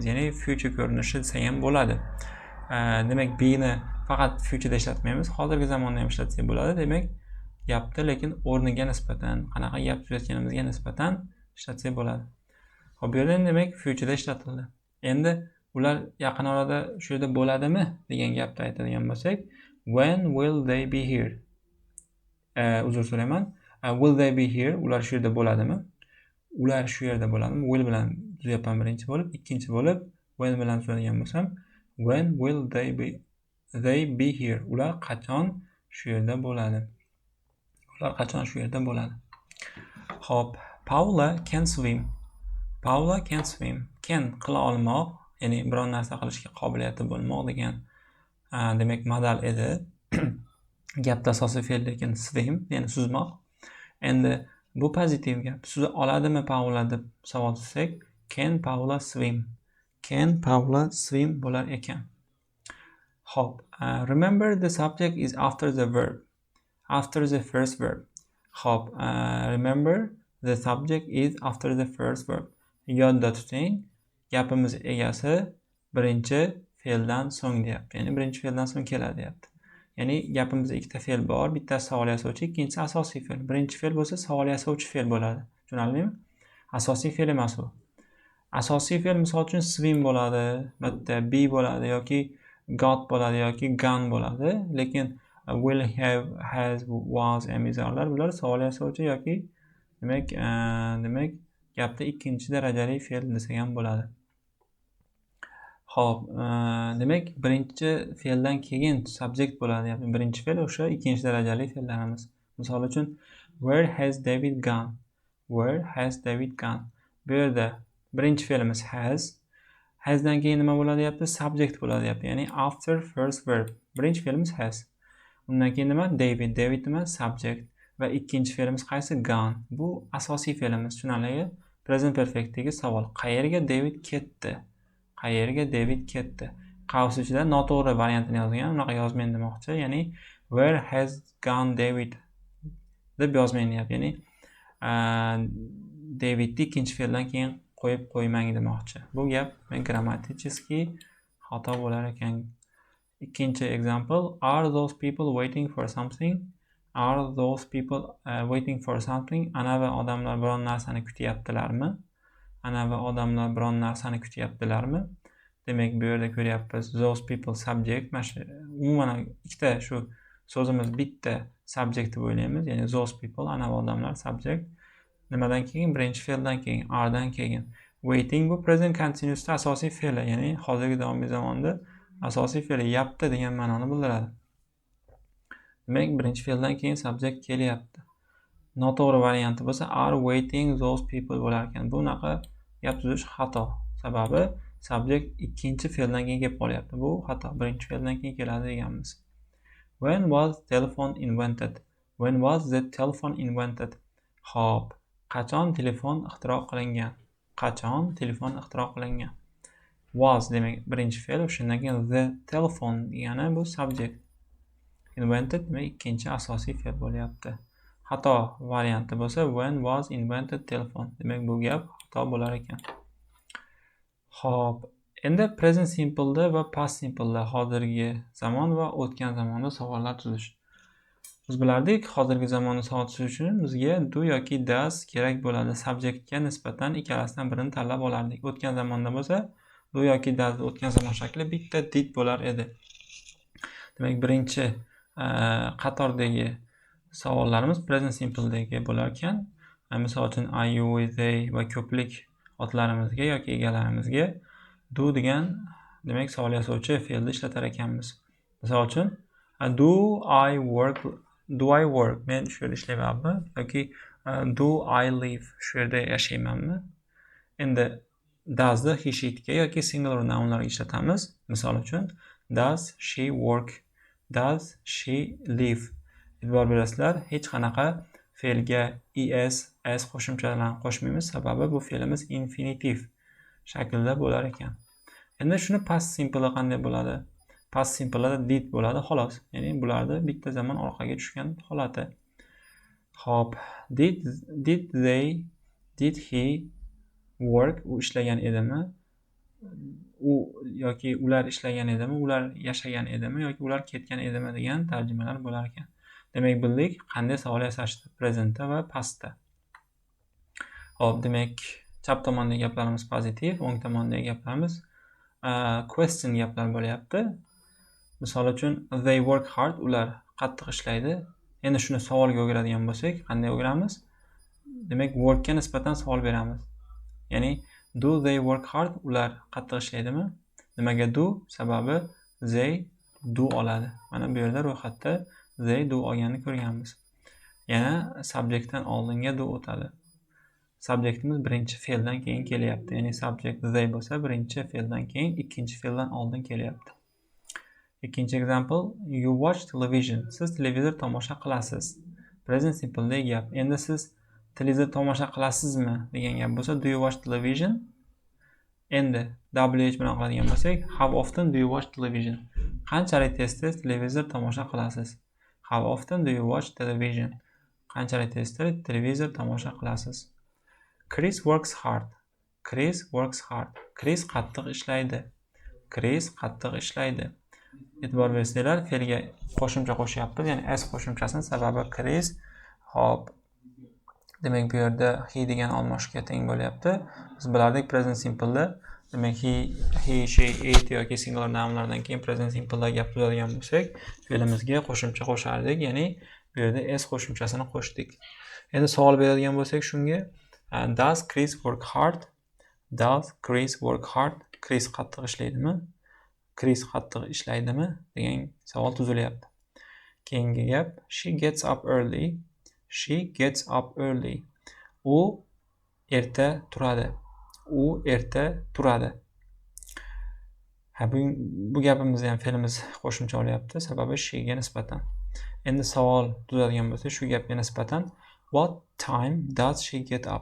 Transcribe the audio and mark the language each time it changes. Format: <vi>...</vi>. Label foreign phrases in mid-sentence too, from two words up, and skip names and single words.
<uz>Ya'ni future ko'rinishi desa ham bo'ladi. Demak, be ni faqat futureda ishlatmaymiz, hozirgi zamonda ham ishlatsak bo'ladi. Demak, gapda lekin o'rniga nisbatan, qanaqa gap tuzayotganimizga nisbatan ishlatsak bo'ladi. Xo'p, bu yerda demak futureda ishlatildi. Endi ular yaqin orada shu yerda bo'ladimi degan gapni aytadigan bo'lsak,</uz> <en>when will they be here?</en> <uz>Uzr so'rayman.</uz> <en>Will they be here?</en> <uz>Ular shu yerda bo'ladimi? Ular shu yerda bo'ladimi? Will bilan tuzyapman birinchi bo'lib, ikkinchi bo'lib when bilan tuzadigan bo'lsam,</uz> <en>when will they be here?</en> <uz>Ular qachon shu yerda bo'ladi? Ular qachon shu yerda bo'ladi? Xo'p,</uz> <en>Paula can swim. Paula can swim.</en> <uz>Can qila olmoq, ya'ni biron narsa qilishga qobiliyati bo'lmoq degan demak modal edi. Gapda asosiy fe'l lekin swim, ya'ni suzmoq. Endi bu pozitiv gap. Suza oladimi Paula deb savol tutsak,</uz> <en>can Paula swim? Can Paula swim</en> <uz>bo'lar ekan. Xo'p,</uz> <en>remember the subject is after the verb. After the first verb. Xo'p, remember the subject is after the first verb.</en> <uz>Yodda tuting, gapimiz egasi birinchi fe'ldan so'ng deyapti. Ya'ni birinchi fe'ldan so'ng keladi deyapti. Ya'ni gapimizda ikkita fe'l bor, bittasi savol yasovchi, ikkinchisi asosiy fe'l. Birinchi fe'l bo'lsa savol yasovchi fe'l bo'ladi. Tushunarlimi? Asosiy fe'l emas u. Asosiy fe'l misol uchun swim bo'ladi, bitta be bo'ladi yoki got bo'ladi yoki gone bo'ladi, lekin</uz> <en>will, have, has, was,</en> <uz>emizarlar bular savol yasovchi yoki demak gapda ikkinchi darajali fe'l desak ham bo'ladi. Xo'p, demak birinchi fe'ldan keyin subject bo'ladi. Ya'ni birinchi fe'l o'sha ikkinchi darajali fe'llarimiz. Misol uchun</uz> <en>where has David gone? Where has David gone?</en> <uz>Bu yerda birinchi fe'limiz has. Hasdan keyin nima bo'ladi deyapti? Subject bo'ladi deyapti.</uz> <en>Ya'ni after first verb.</en> <uz>Birinchi fe'limiz has. Undan keyin nima? David. David nima? Subject. Va ikkinchi fe'limiz qaysi? Gone. Bu asosiy fe'limiz. Tushunarligi? Present perfectdagi savol. Qayerga David ketdi? Qayerga David ketdi? Qavs ichida noto'g'ri variantini yozgan, unaqa yozmang demoqchi. Ya'ni</uz> <en>where has gone David</en> <uz>deb yozmang deyapti. Ya'ni Davidni ikkinchi fe'ldan keyin qo'yib qo'ymang demoqchi. Bu gap grammatически xato bo'lar ekan.</uz> <en>Ikkinchi example, are those people waiting for something? Are those people waiting for something?</en> <uz>Ana va odamlar biron narsani kutyaptilarmi? Ana va odamlar biron narsani kutyaptilarmi? Demak, bu yerda ko'ryapmiz</uz> <en>those people</en> <uz>subject. Umuman ikkita shu so'zimiz bitta subject deb o'ylaymiz. Ya'ni</uz> <en>those people,</en> <uz>ana va odamlar subject. Nimadan keyin? Birinchi fe'ldan keyin, aredan keyin. Waiting bu</uz> <en>present continuousda</en> <uz>asosiy fe'li, ya'ni hozirgi davomiy zamonda asosiy fe'li yapti degan ma'noni bildiradi. Demak, birinchi fe'ldan keyin subject kelyapti. Noto'g'ri varianti bo'lsa</uz> <en>are waiting those people</en> <uz>bo'lar ekan. Bu unaqa gap tuzish xato. Sababi subject ikkinchi fe'ldan keyin kelib qolyapti. Bu xato. Birinchi fe'ldan keyin keladi deganmiz.</uz> <en>When was telephone invented? When was the telephone invented?</en> <uz>Xo'p, qachon telefon ixtiro qilingan? Qachon telefon ixtiro qilingan? Was demak birinchi fe'l, shundan keyin</uz> <en>the telephone</en> <uz>degani bu subject. Invented demak ikkinchi asosiy fe'l bo'lyapti. Xato varianti bo'lsa</uz> <en>when was invented telephone.</en> <uz>Demak bu gap xato bo'lar ekan. Xo'p, Endi</uz> <en>present simple'da</en> <uz>va</uz> <en>past simple'da</en> <uz>hozirgi zamon va o'tgan zamonda savollar tuzish. Biz bilardik, hozirgi zamonda savol tuzish uchun bizga do yoki does kerak bo'ladi. Subjectga nisbatan ikkalasidan birini tanlab olardik. O'tgan zamonda bo'lsa, do yoki does o'tgan zamon shakli bitta did bo'lar edi. Demak, birinchi qatordagi savollarimiz</uz> <en>present simple'dagi</en> <uz>bo'lar ekan. Misol uchun</uz> <en>are you, they</en> <uz>va ko'plik otlarimizga yoki egalarimizga do degan demak savol yasovchi fe'lni ishlatar ekanmiz. Misol uchun</uz> <en>do I work</en> <uz>men shu yerda ishlaymanmi yoki</uz> <en>do I live</en> <uz>shu yerda yashaymanmi? Endi does'ni</uz> <en>he she'ga</en> <uz>yoki</uz> <en>singular nounlarga</en> <uz>ishlatamiz. Misol uchun</uz> <en>does she work, does she live.</en> <uz>E'tibor berasizlar, hech qanaqa fe'lga es, s qo'shimchalarni qo'shmaymiz, sababi bu fe'limiz infinitiv shaklda bo'lar ekan. Endi shuni</uz> <en>past simple'da</en> <uz>qanday bo'ladi?</uz> <en>Past simple'da</en> <uz>did bo'ladi xolos. Ya'ni bularni bitta zamon orqaga tushgan holati. Xo'p,</uz> <en>did he work?</en> <uz>U ishlagan edimi? U yoki ular ishlagan edimi? Ular yashagan edimi yoki ular ketgan edimi degan tarjimalar bo'lar ekan. Demak, bildik qanday savol yasashdi presentda va pastda. Xo'p, demak, chap tomondagi gaplarimiz pozitiv, o'ng tomondagi gaplarimiz question gaplar bo'lyapti. Misol uchun</uz> <en>they work hard,</en> <uz>ular qattiq ishlaydi. Endi shuni savolga o'giradigan bo'lsak, qanday o'giramiz? Demak, workga nisbatan savol beramiz.</uz> <en>Ya'ni do they work hard,</en> <uz>ular qattiq ishlaydimi? Nimaga do? Sababi</uz> <en>they do</en> <uz>oladi. Mana bu yerda ro'yxatda</uz> <en>they do</en> <uz>olganini ko'rganmiz. Yana subjectdan oldinga do o'tadi. Subjectimiz birinchi fe'ldan keyin kelyapti. Ya'ni</uz> <en>subject they</en> <uz>bo'lsa, birinchi fe'ldan keyin ikkinchi fe'ldan oldin kelyapti.</uz> <en>Ikkinchi example, you watch television.</en> <uz>Siz televizor tomosha qilasiz.</uz> <en>Present simple'dagi</en> <uz>gap. Endi siz televizor tomosha qilasizmi degan gap bo'lsa,</uz> <en>do you watch television? Endi WH bilan qiladigan bo'lsak, how often do you watch television?</en> <uz>Qanchalik tez-tez televizor tomosha qilasiz?</uz> <en>How often do you watch television?</en> <uz>Qanchalik tez-tez televizor tomosha qilasiz?</uz> <en>Chris works hard. Chris works hard.</en> <uz>Chris qattiq ishlaydi. Chris qattiq ishlaydi. E'tibor bersanglar, fe'lga qo'shimcha qo'shyapmiz, ya'ni s qo'shimchasini, sababi Chris. Hop. Demak, bu yerda he degan olmoshga teng bo'lyapti. Biz bilardik</uz> <en>present simple'da,</en> <uz>demak</uz> <en>he, she, it</en> <uz>yoki</uz> <en>singular nounlardan</en> <uz>keyin</uz> <en>present simple'da</en> <uz>gap tuzadigan bo'lsak, fe'limizga qo'shimcha qo'shardik, ya'ni bu yerda s qo'shimchasini qo'shdik. Endi savol beradigan bo'lsak shunga,</uz> <en>does Chris work hard? Does Chris work hard?</en> <uz>Chris qattiq ishlaydimi? Chris qattiq ishlaydimi degan savol tuzilyapti. Keyingi gap,</uz> <en>she gets up early. She gets up early.</en> <uz>U erta turadi. U erta turadi. Bu gapimizda ham fe'limiz qo'shimcha olyapti, sababi she ga nisbatan. Endi savol tuzadigan bo'lsa, shu gapga nisbatan</uz> <en>what time does she get up?</en>